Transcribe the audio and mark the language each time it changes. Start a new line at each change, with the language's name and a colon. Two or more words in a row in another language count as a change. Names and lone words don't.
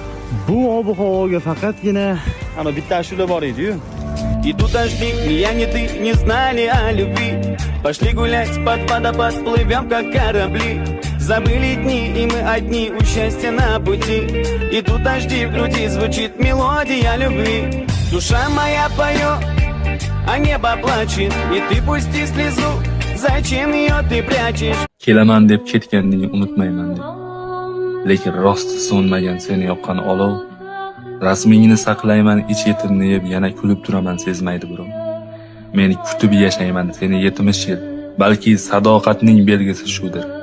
Uzbek: Bu ob-havoga faqatgina ana bitta ashula bor edi-yu.
Russian: Идут дожди, ни я, ни ты не знали о любви. Пошли гулять под водопад, плывем как корабли. Забыли дни, и мы одни, у счастья на пути. Идут дожди, в груди звучит мелодия любви. Душа моя поет, а небо плачет. И ты пусти слезу, зачем ее ты прячешь?
Uzbek: Kelaman deb ketganingni unutmayman deb. Lekin rosti so'nmagan seni yoqqan olov, rasmingni saqlayman ich yetimni yeb, yana kulib turaman sezmaydi birov. Meni kutib yashayman seni 70 yil, balki sadoqatning belgisi shudir.